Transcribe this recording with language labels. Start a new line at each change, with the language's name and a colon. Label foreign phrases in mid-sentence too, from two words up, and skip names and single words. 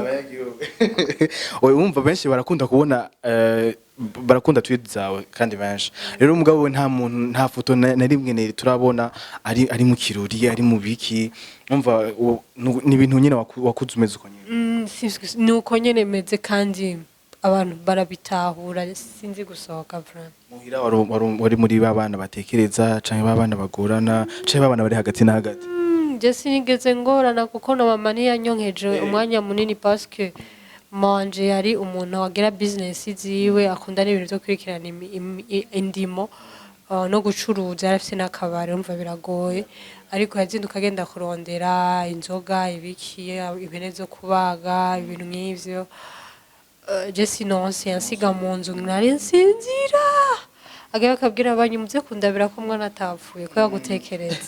Rundi: oye umva benshi barakunda kubona barakunda tweet zawe kandi benshi rero umugabo we nta foto na rimwe turabona ari mu kirori ari mu biki umva ni ibintu nyine wakuze umeze uko nyine nuko nyene meze kandi abantu barabitahura sinzi gusohoka vraiment muhira wari muri babana batekereza canke babana bagorana canke babana bari hagati na hagati je sinigeze ngorana kuko na mama ntiyanyonkeje umwanya munini
French: parce que
Rundi: manje yari umuntu wagira business ziwe akunda n'ibintu byo kwirikirana indimo no gucuruza yarafite n'akabari umva biragoye ariko yazinduka agenda kurondera inzoga ibikiye ibene zo kubaga ibintu nk'ivyo je sinonse yansiga mu nzu nari nsinzira agaye akabwira abanyu muze kundabira ko mwana atapfuye ko yagutekereza